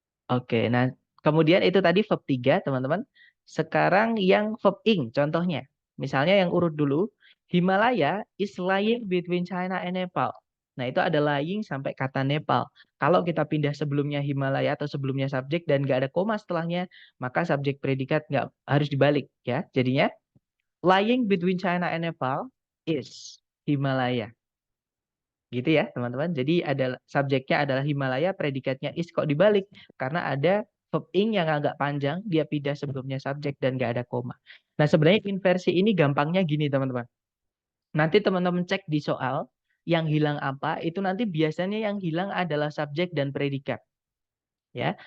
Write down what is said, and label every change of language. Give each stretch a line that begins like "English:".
Indonesian: Oke, nah kemudian itu tadi verb 3, teman-teman. Sekarang yang verb ing, contohnya. Misalnya yang urut dulu,
English: Himalaya is lying between China and Nepal.
Indonesian: Nah, itu ada lying sampai kata Nepal. Kalau kita pindah sebelumnya Himalaya atau sebelumnya subjek dan nggak ada koma setelahnya, maka subjek predikat nggak harus dibalik ya. Jadinya,
English: lying between China and Nepal is Himalaya.
Indonesian: Gitu ya, teman-teman. Jadi ada subjeknya adalah Himalaya, predikatnya is, kok dibalik? Karena ada verb ing yang agak panjang, dia pindah sebelumnya subjek dan nggak ada koma. Nah, sebenarnya inversi ini gampangnya gini, teman-teman. Nanti teman-teman cek di soal, yang hilang apa, itu nanti biasanya yang hilang adalah subjek dan predikat. Ya.